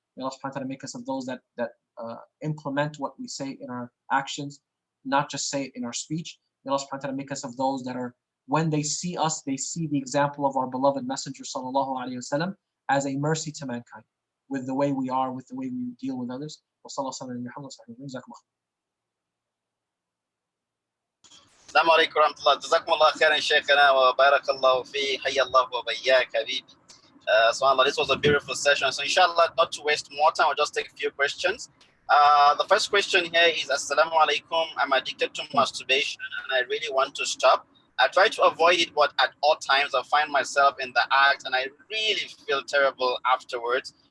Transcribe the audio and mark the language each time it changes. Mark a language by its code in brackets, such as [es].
[en] May Allah subhanahu wa ta'ala make us of those that implement what we say in our actions, not just say it in our speech. May Allah subhanahu wa ta'ala make us of those that are, when they see us, they see the example of our beloved Messenger sallallahu alaihi wasallam as a mercy to mankind, with the way we are, with the way we deal with others. [ar] السلام عليكم ورحمة الله. جزاكم الله خيرا شيخنا وبارك الله في حي الله وبياك حبيبي. [en] SubhanAllah, this was a beautiful session. So inshallah, not to waste more time, I'll just take a few questions. The first question here is, Assalamu alaikum. I'm addicted to masturbation and I really want to stop. I try to avoid it, but at all times I find myself in the act and I really feel terrible afterwards.